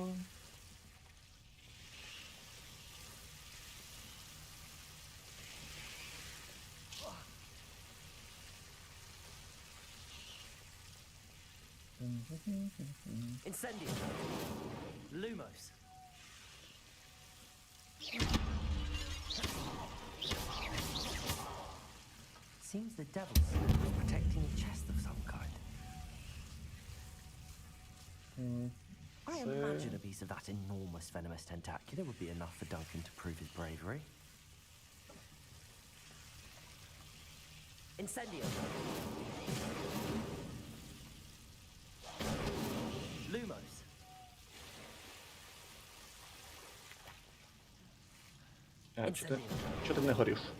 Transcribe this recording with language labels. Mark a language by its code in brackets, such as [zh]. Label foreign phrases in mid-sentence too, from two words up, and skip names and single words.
[la] Incendio. Lumos. [en] Seems the devil's seal was protecting a chest of some kind. I imagine a piece of that enormous venomous tentacular would be enough for Duncan to prove his bravery. [la] Incendio. Lumos. [uk] Чого ти не гориш?